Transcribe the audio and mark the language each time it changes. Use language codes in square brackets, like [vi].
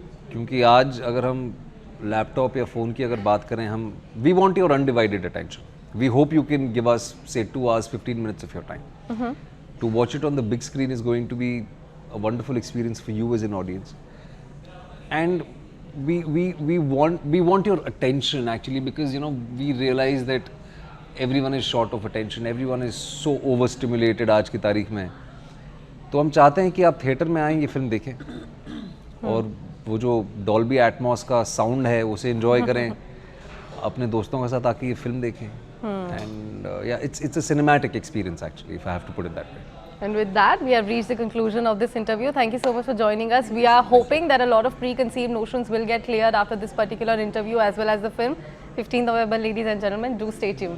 [hi] क्योंकि आज अगर हम लैपटॉप या फ़ोन की अगर बात करें, हम [en] we want your undivided attention. We hope you can give us say 2 hours 15 minutes of your time. To watch it on the big screen is going to be a wonderful experience for you as an audience. And we want your attention actually, because we realize that everyone is short of attention, everyone is so overstimulated [hi] आज की तारीख में. तो हम चाहते हैं कि आप थिएटर में आएं, ये फिल्म देखें और वो जो डॉल्बी एटमॉस का साउंड है उसे एंजॉय करें अपने दोस्तों के साथ आके ये फिल्म देखें. [en] And yeah, it's a cinematic experience actually, if I have to put it that way. And with that, we have reached the conclusion of this interview. Thank you so much for joining us. We are hoping that a lot of preconceived notions will get cleared after this particular interview as well as the film. 15th November, ladies and gentlemen, do stay tuned.